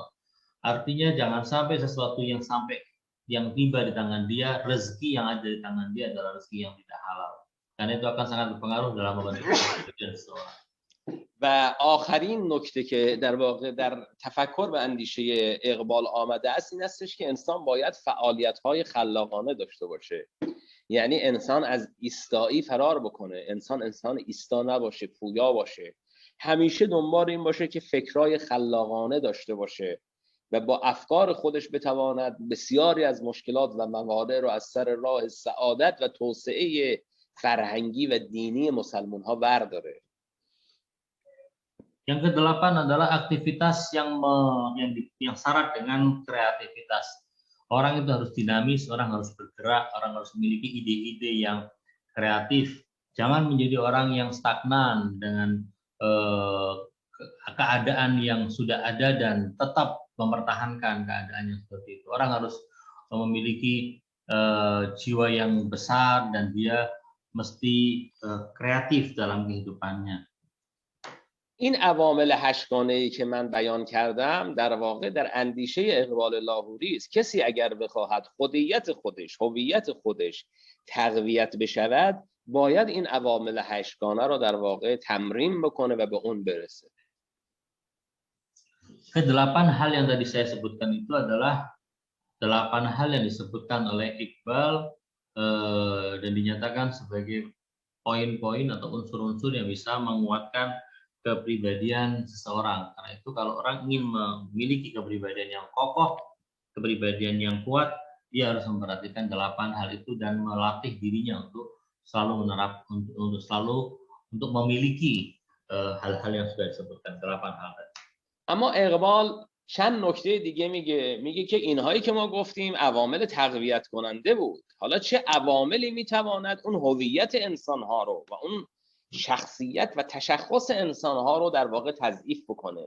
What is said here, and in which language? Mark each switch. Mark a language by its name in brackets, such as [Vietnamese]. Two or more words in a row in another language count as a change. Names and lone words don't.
[Indonesian] Artinya jangan sampai sesuatu yang tiba di tangan dia, rezeki yang ada di tangan dia adalah rezeki yang tidak halal. Karena itu akan sangat berpengaruh dalam membantu kepribadian seseorang. [Persian] و آخرین نکته که در واقع در تفکر و اندیشه اقبال آمده است این استش که انسان باید فعالیت‌های خلاقانه داشته باشه. یعنی انسان از ایستایی فرار بکنه، انسان ایستا نباشه، پویا باشه، همیشه دنبال این باشه که فکرای خلاقانه داشته باشه و با افکار خودش بتواند بسیاری از مشکلات و موانع رو از سر راه سعادت و توسعه فرهنگی و دینی مسلمان ها برداره. [Indonesian] Yang kedelapan adalah aktivitas yang syarat dengan kreativitas. Orang itu harus dinamis, orang harus bergerak, orang harus memiliki ide-ide yang kreatif. Jangan menjadi orang yang stagnan dengan keadaan yang sudah ada dan tetap mempertahankan keadaan yang seperti itu. Orang harus memiliki jiwa yang besar dan dia mesti kreatif dalam kehidupannya. [Persian] این عوامل 8 گانه‌ای که من بیان کردم در واقع در اندیشه اقبال لاهوری است. کسی اگر بخواهد خودیت خودش، هویت خودش تقویت بشود، باید این عوامل 8 گانه رو در واقع تمرین بکنه و به اون برسه. [Indonesian] Kedelapan hal yang tadi saya sebutkan itu adalah 8 hal yang disebutkan oleh Iqbal dan dinyatakan sebagai poin-poin atau unsur-unsur yang bisa menguatkan kepribadian seseorang. Karena itu kalau orang ingin memiliki kepribadian yang kokoh, kepribadian yang kuat, dia harus memperhatikan 8 hal itu dan melatih dirinya untuk selalu untuk memiliki hal-hal yang sudah disebutkan 8 hal tadi. [Persian] اما اقبال چند نکته دیگه میگه که اینهایی که ما گفتیم عوامل تقویت کننده بود. حالا چه عواملی میتواند اون هویت انسانها رو و اون شخصیت و تشخص انسانها رو در واقع تضعیف بکنه.